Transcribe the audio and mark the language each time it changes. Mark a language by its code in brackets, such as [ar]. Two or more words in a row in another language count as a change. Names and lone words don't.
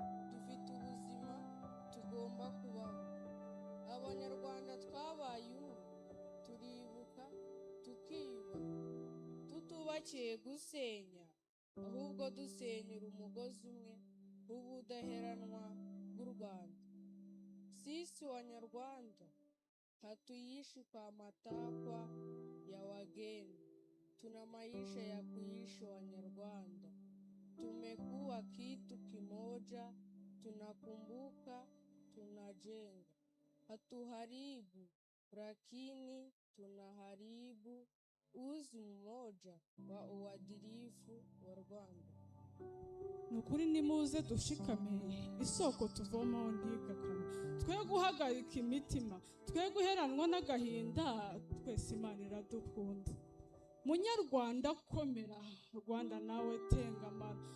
[rw] Dufite ubuzima tugomba kubaho. Abanyarwanda twabaye umwe, turibuka, tukiba, tutubakiye gusenya, ahubwo dusenyera umugozi umwe w'ubudaheranwa bw'u Rwanda. [sw] Sisi Wanyarwanda, hatuishi kwa matakwa ya wageni, tuna maisha ya kuishi Wanyarwanda. Tumekuwa kitu kimoja, tunakumbuka, tunajenga. Hatuharibu, lakini tunaharibu uzi mmoja wa uadilifu wa Rwanda. [rw] Ni ukuri nimuze dushikame, isoko tuvomaho ntigakame. Twe guhagarika imitima, twe guheranwa n'agahinda, twese Imana iradukunda. Munyarwanda komera, Rwanda nawe tengamara.